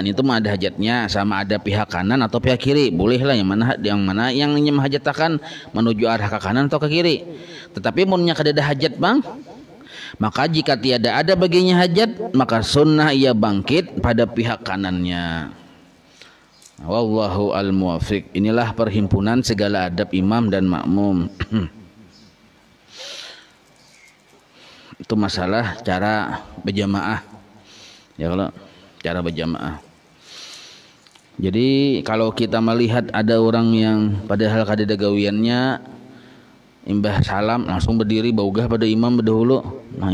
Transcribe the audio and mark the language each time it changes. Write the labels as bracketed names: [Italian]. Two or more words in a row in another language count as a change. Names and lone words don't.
[Banjar] Itu mah ada hajatnya, sama ada pihak kanan atau pihak kiri. Bolehlah yang mana yang menghajatakan menuju arah ke kanan atau ke kiri. Tetapi munnya kada ada hajat bang, [Malay] maka jika tiada ada baginya hajat, maka sunnah ia bangkit pada pihak kanannya. [Arabic] والله الموفق. [Malay] Inilah perhimpunan segala adab imam dan makmum. [Banjar] Itu masalah cara berjamaah. Ya kalau cara berjamaah. Jadi kalau kita melihat ada orang yang padahal kada ada gawiannya, imbah salam langsung berdiri baugah pada imam berdahulu.